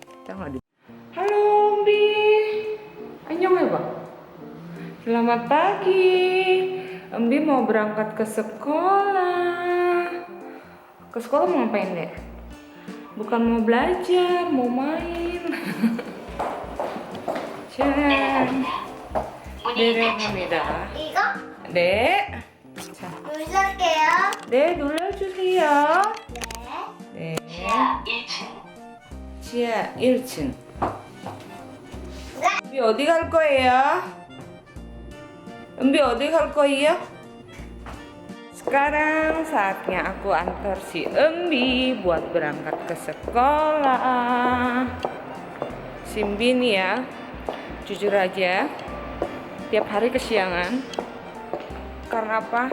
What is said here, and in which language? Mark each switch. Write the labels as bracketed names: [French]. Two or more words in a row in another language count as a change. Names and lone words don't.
[Indonesian] Halo Mbi, annyeong ya Bang. Selamat pagi. Mbi mau berangkat ke sekolah. Ke sekolah mau ngapain deh? Bukan mau belajar, mau main. Chan. [Korean] 내려갑니다. 이거 네. 자, 눌러볼게요. 네 눌러주세요. 네. 네. 지하 1층. 은비 어디 갈 거예요? 은비 어디 갈 거예요? [Indonesian] Sekarang saatnya aku antar si Embi buat berangkat ke sekolah. Si Embi nih ya, jujur aja, tiap hari kesiangan. Karena apa?